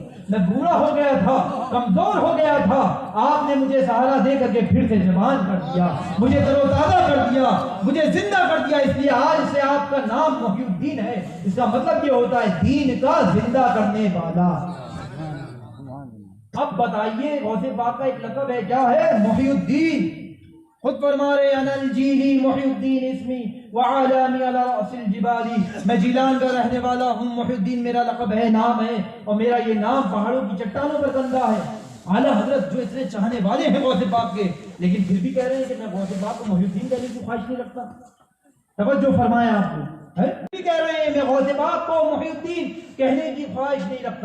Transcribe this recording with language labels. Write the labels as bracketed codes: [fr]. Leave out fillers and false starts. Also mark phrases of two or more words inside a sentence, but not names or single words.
[ur] میں بوڑھا ہو گیا تھا کمزور ہو گیا تھا آپ نے مجھے سہارا دے کر کے پھر سے جوان کر دیا مجھے تر و تازہ کر دیا مجھے زندہ کر دیا. اس لیے آج سے آپ کا نام محی الدین ہے. اس کا مطلب یہ ہوتا ہے دین کا زندہ کرنے والا. اب بتائیے غوث پاک کا ایک لقب ہے کیا ہے محی الدین. خود فرما رہے [ar] انا الجیلی محی الدین اسمی وعالامی علی رأس الجبالی. [ur] میں جیلان کا رہنے والا ہوں. محی الدین میرا لقب ہے نام ہے اور میرا یہ نام پہاڑوں کی چٹانوں پر بندہ ہے. اعلیٰ حضرت جو اتنے چاہنے والے ہیں غوث پاک کے لیکن پھر بھی کہہ رہے ہیں کہ میں غوث پاک کو محی الدین کہنے کی خواہش نہیں رکھتا. توجہ فرمایا آپ کو بھی کہہ رہے ہیں میں غوث پاک کو محی الدین کہنے کی خواہش نہیں رکھتا.